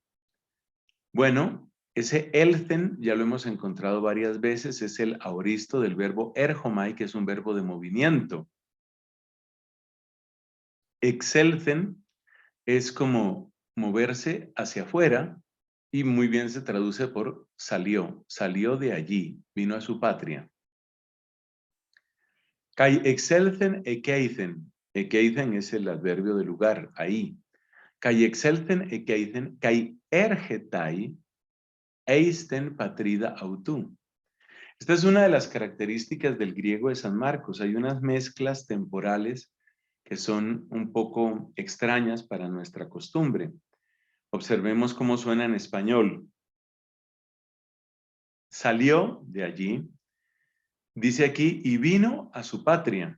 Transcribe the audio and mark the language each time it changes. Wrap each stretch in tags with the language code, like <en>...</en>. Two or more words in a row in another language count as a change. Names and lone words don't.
<es>Bueno, ese elten ya lo hemos encontrado varias veces, es el aoristo del verbo erhomai, que es un verbo de movimiento. Excelten es como moverse hacia afuera y muy bien se traduce por salió, salió de allí, vino a su patria.</es> <el>Καὶ ἐξῆλθεν ἐκεῖθεν,</el> <es>ekeithen es el adverbio de lugar, ahí.</es> <el>Καὶ ἐξῆλθεν ἐκεῖθεν, καὶ ἔρχεται, εἰς τὴν πατρίδα αὐτοῦ.</el> <es>Esta es una de las características del griego de San Marcos. Hay unas mezclas temporales que son un poco extrañas para nuestra costumbre. Observemos cómo suena en español. Salió de allí, dice aquí, y vino a su patria.</es>